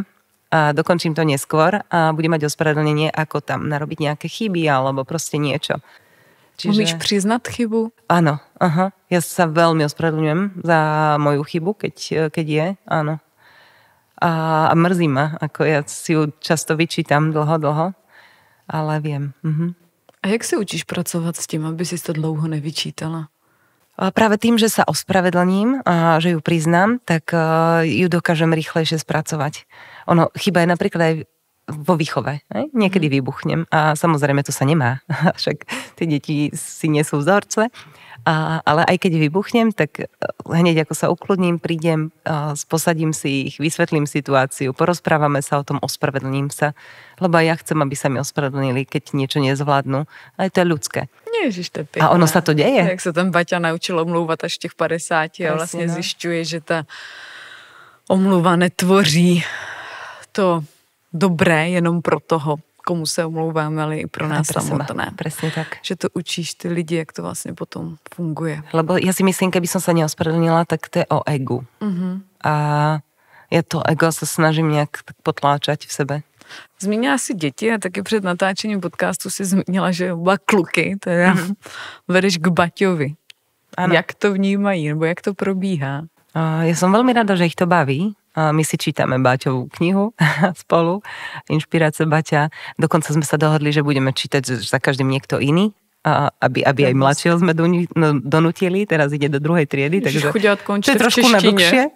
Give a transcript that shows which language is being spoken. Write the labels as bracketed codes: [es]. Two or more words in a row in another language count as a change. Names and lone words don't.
[sk] A dokončím to neskôr a budem mať ospravedlnenie, ako tam narobiť nejaké chyby alebo proste niečo. Umíš priznať chybu? Áno, aha. Ja sa veľmi ospravedlňujem za moju chybu, keď je, áno. A mrzí ma, ako ja si ju často vyčítam dlho, ale viem. [cs] A jak se učíš pracovat s tím, aby si to dlouho nevyčítala? [sk] A práve tým, že sa ospravedlním a že ju priznám, tak ju dokážem rýchlejšie spracovať. Ono chyba je napríklad aj vo výchove. Niekedy vybuchnem a samozrejme to sa nemá. Však tie deti si nesú vzorce. Ale aj keď vybuchnem, tak hneď ako sa ukludním, prídem, posadím si ich, vysvetlím situáciu, porozprávame sa o tom, ospravedlním sa. Lebo aj ja chcem, aby sa mi ospravedlnili, keď niečo nezvládnu. Ale to je ľudské. [cs] Ježiš, to je pěkné. [sk] A ono sa to deje. [cs] Jak se tam Baťa naučil omlouvat až těch 50 a vlastně no. zjišťuje, že ta omluva netvoří to dobré jenom pro toho, komu se omlouváme, ale i pro nás samotné. [sk] Presne tak. [cs] Že to učíš ty lidi, jak to vlastně potom funguje. [sk] Lebo ja si myslím, keby som sa neospravedlnila, tak to je o egu. A ja to ego sa snažím nejak potláčať v sebe. [cs] Zmínila si děti a taky před natáčením podcastu si zmínila, že oba kluky teda vedeš k Baťovi. Ano. Jak to vnímají, nebo jak to probíhá? [sk] Ja som veľmi rada, že ich to baví. My si čítame Baťovú knihu spolu, Inšpirácia Baťa. Dokonca sme sa dohodli, že budeme čítať za každým niekto iný, aby aj mladšieho sme donutili. Teraz ide do 2. triedy, takže to je trošku na dlhšie.